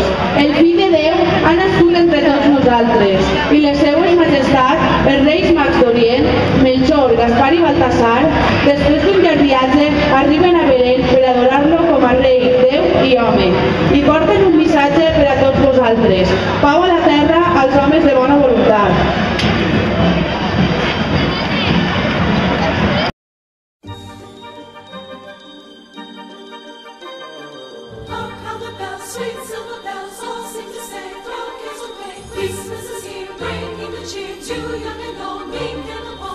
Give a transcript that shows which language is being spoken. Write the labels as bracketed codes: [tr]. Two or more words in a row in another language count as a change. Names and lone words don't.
[ca] El fill de Déu ha nascut entre tots nosaltres i les seues majestats, els reis mags d'Orient, Melchor, Gaspar i Baltasar, després d'un llarg viatge, arriben a Belén per adorar-lo com a rei, Déu i home, i porten un missatge per a tots vosaltres: pau a la terra als homes de bona voluntat. [en] Sweet silver bells all sing to say, throw cares away. Christmas is here, bringing the cheer to young and old, meek and the bold.